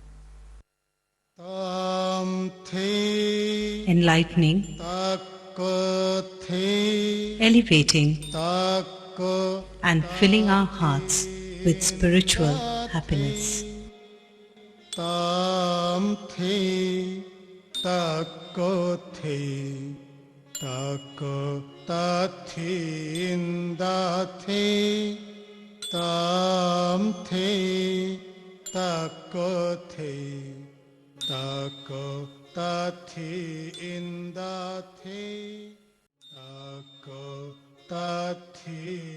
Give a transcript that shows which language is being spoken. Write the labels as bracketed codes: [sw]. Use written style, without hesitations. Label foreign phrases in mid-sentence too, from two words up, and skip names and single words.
[en] Enlightening, elevating, and filling our hearts with spiritual happiness. Tam the tako the tako ta thinda the tam the tako the tako ta thinda the tako ta